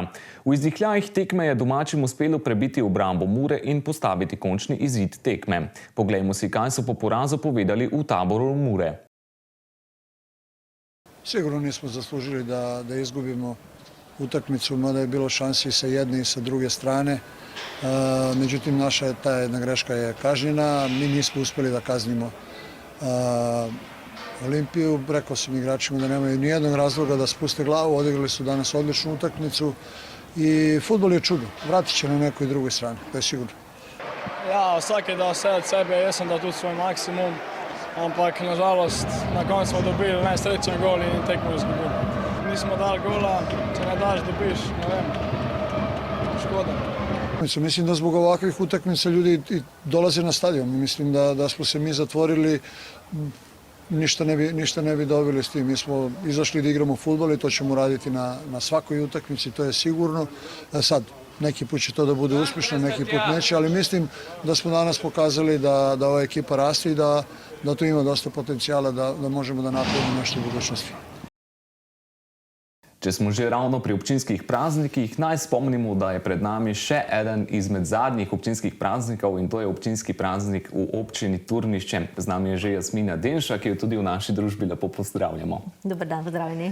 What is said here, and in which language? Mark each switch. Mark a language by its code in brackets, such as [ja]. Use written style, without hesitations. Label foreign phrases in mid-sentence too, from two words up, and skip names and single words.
[sl] V izdihljajih tekme je domačim uspelo prebiti obrambo Mure in postaviti končni izid tekme. Poglejmo si, kaj so po porazu povedali v taboru Mure. [sr] Sigurno nismo zaslužili da izgubimo utakmicu, mada je bilo šansi sa jedne i sa druge strane. Međutim, naša ta jedna greška je kažnjena. Mi nismo uspjeli da kaznimo Olimpiju. Rekao sam igračima da nemaju nijednog razloga da spuste glavu. Odigrali su danas odličnu utakmicu i fudbal je čudo. Vratit će na nekoj drugoj strani, to je sigurno. [sl] Ja, vsak je dal vse od sebe, jaz sem dal tudi svoj maksimum, ampak nažalost na koncu smo dobili najsrečen gol in tekmo izgubili. Nismo dali gola, če ne daš, dobiš, ne vem, škoda. [sr] Mislim da zbog ovakvih utakmica ljudi dolaze na stadion. Mislim da smo se mi zatvorili, ništa ne bi dobili s tim. Mi smo izašli da igramo fudbal i to ćemo raditi na svakoj utakmici, to je sigurno. Sad, neki put će to da bude uspješno, neki put neće, ali mislim da smo danas pokazali da ova ekipa raste i da tu ima dosta potencijala da možemo da napravimo nešto u budućnosti. [sl] Če smo že ravno pri občinskih praznikih, naj spomnimo, da je pred nami še eden izmed zadnjih občinskih praznikov in to je občinski praznik v občini Turnišče. Z nami je že Jasmina Denša, ki jo tudi v naši družbi lepo pozdravljamo. Dober dan, pozdravljeni.